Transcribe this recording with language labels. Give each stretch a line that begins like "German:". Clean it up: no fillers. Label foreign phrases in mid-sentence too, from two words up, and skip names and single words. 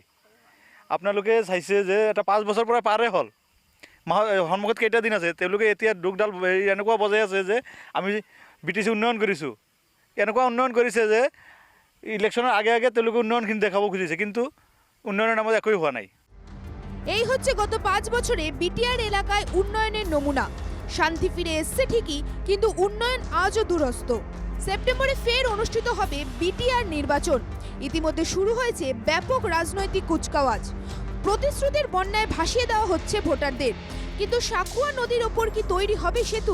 Assamese: আপোনালোকে চাইছে যে এটা 5 বছৰ পৰা পাৰে হ'ল, সন্মুখত কেইটা দিন আছে, তেওঁলোকে এতিয়া দুখডাল এনেকুৱা বজাই আছে যে আমি BTC উন্নয়ন কৰিছোঁ। এনেকুৱা উন্নয়ন কৰিছে যে ইলেকশ্যনৰ আগে আগে তেওঁলোকে উন্নয়নখিনি দেখাব খুজিছে, কিন্তু উন্নয়নৰ নামত একোৱে হোৱা নাই।
Bangla: এই হচ্ছে গত 5 বছরে বিটিআর এলাকায় উন্নয়নের নমুনা। শান্তি ফিরে এসছে ঠিকই, কিন্তু উন্নয়ন আজও দূরস্থ। সেপ্টেম্বরে ফের অনুষ্ঠিত হবে বিটিআর নির্বাচন। ইতিমধ্যে শুরু হয়েছে ব্যাপক রাজনৈতিক কুচকাওয়াজ। প্রতিশ্রুতির বন্যায় ভাসিয়ে দেওয়া হচ্ছে ভোটারদের, কিন্তু সাকুয়া নদীর ওপর কি তৈরি হবে সেতু?